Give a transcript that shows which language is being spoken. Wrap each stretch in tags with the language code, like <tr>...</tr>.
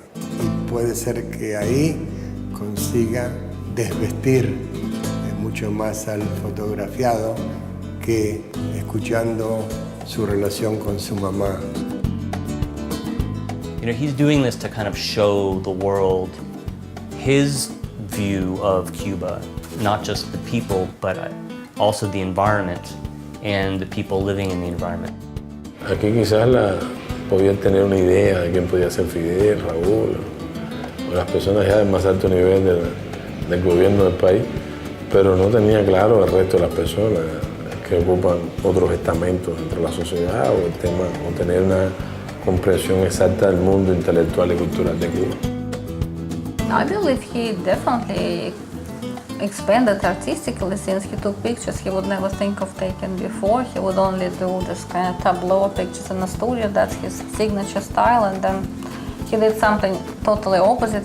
<es>Y puede ser que ahí consiga desvestir mucho más al fotografiado que escuchando su relación con su mamá.</es> <en>You know, he's doing this to kind of show the world his view of Cuba, not just the people, but also the environment and the people living in the environment.</en> <es>Aquí quizás podían tener una idea de quién podía ser Fidel, Raúl, o las personas ya del más alto nivel del gobierno del país, pero no tenía claro el resto de las personas que ocupan otros estamentos dentro de la sociedad o el tema, o tener una comprensión exacta del mundo intelectual y cultural de Cuba.</es> <en>I believe he definitely expanded artistically. Since he took pictures he would never think of taking before. He would only do this kind of tableau pictures in the studio. That's his signature style. And then he did something totally opposite.</en>